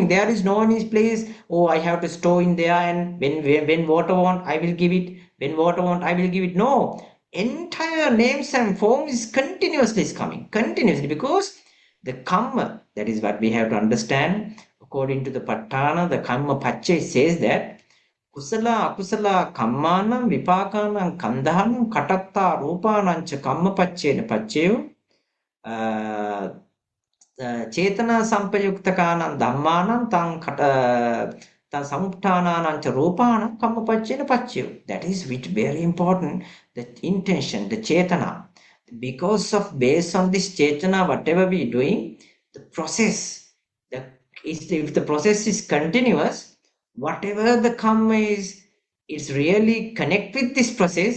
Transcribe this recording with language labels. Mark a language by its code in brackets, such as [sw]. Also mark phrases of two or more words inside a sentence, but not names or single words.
[en] There is no any place, oh, I have to store in there, and when water want I will give it, when water want I will give it. No, entire names and forms is continuously is coming continuously because the karma, that is what we have to understand. According to the Patana, the [pi] karma pache [en] says that [pi] kusala akusala kammanam vipakanam kandhanam katatta rupanam cha karma pache pacheyo चेतना संपयुक्तकानां धम्मानां तं समुत्थानानां च रूपाणां कम्मपच्चेन पच्यु. [en] That is which very important. The intention, the chetana. Because of based on this chetana, whatever we doing, the process, the if the process is continuous, whatever the karma is, it's really connect with this process.